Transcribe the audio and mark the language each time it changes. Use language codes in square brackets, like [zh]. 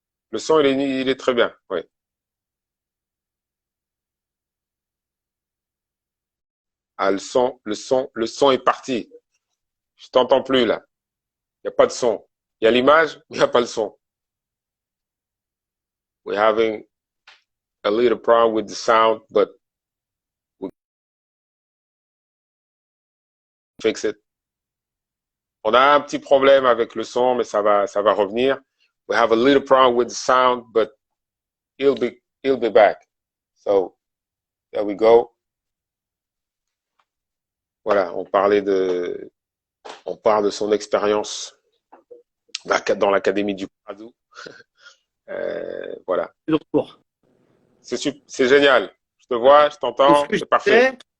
[fr] Le son, il est très bien, oui. Ah, le son est parti. Je t'entends plus, là. Il n'y a pas de son. Il y a l'image, mais il n'y a pas le son. [en] We're having a little problem with the sound, but we fix it. [fr] On a un petit problème avec le son, mais ça va revenir. [en] We have a little problem with the sound, but he'll be back. So, there we go. [fr] Voilà, on parle de son expérience dans l'académie du Paradou. Voilà. C'est génial. Je te vois, je t'entends, c'est parfait.